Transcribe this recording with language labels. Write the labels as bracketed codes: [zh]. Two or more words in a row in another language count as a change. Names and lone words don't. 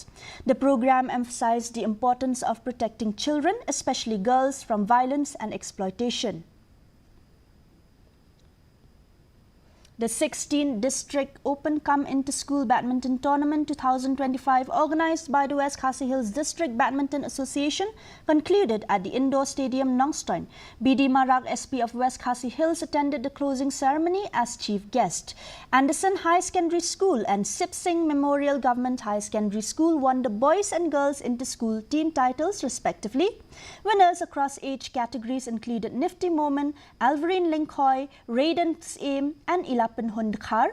[en] The program emphasized the importance of protecting children, especially girls, from violence and exploitation. The 16th District Open Come Into School Badminton Tournament 2025, organised by the West Khasi Hills District Badminton Association, concluded at the indoor stadium Nongstoin. BD Marak, SP of West Khasi Hills, attended the closing ceremony as chief guest. Anderson High Secondary School and Sip Singh Memorial Government High Secondary School won the boys and girls inter-school team titles respectively. Winners across age categories included Nifty Momen, Alvarine Linkoy, Raiden's Aim and Ilapan Hundkhar.